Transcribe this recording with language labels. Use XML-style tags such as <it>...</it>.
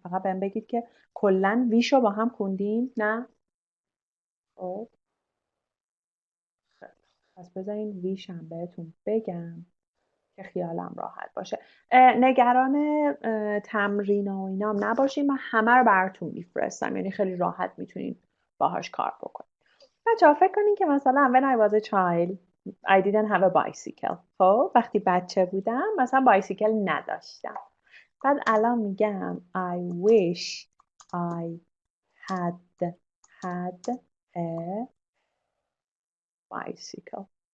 <fa>فقط بهم بگید که کلا ویش رو با هم خوندیم؟ نه؟ خب خیلی خوب. پس بذارین ویش هم بهتون بگم که خیالم راحت باشه. نگران تمرین و اینام نباشین، من همه رو براتون میفرستم، یعنی خیلی راحت میتونین باهاش کار بکنین. بچه‌ها فکر کنین که مثلا</fa> <en>when I was a child I didn't have a bicycle.</en> <fa>خب وقتی بچه بودم مثلا بایسیکل نداشتم. بعد الان میگم</fa> <en>I wish I had a bicycle.</en>